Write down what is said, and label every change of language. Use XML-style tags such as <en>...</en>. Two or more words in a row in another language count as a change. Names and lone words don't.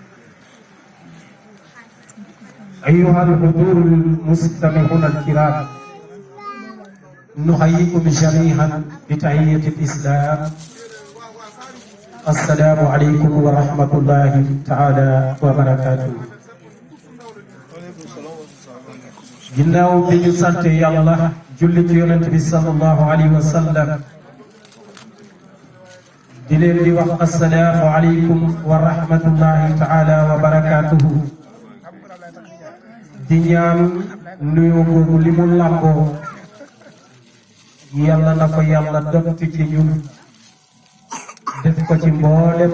<ar>أيها الحضور المستمعون الكرام، نحييكم جميعا بتحية الإسلام. السلام عليكم ورحمة الله تعالى وبركاته.</ar> <wo>ginnaaw bi ñu sant yàlla julli ci yonent bi</wo> <ar>صلى الله عليه وسلم</ar> <wo>di leen di wax</wo> <ar>السلام عليكم ورحمة الله تعالى وبركاته.</ar> <wo>di ñaan nuyu boobu li mu làmboo yàlla na ko yàlla dotti ci ñun def ko ci mboolem</wo>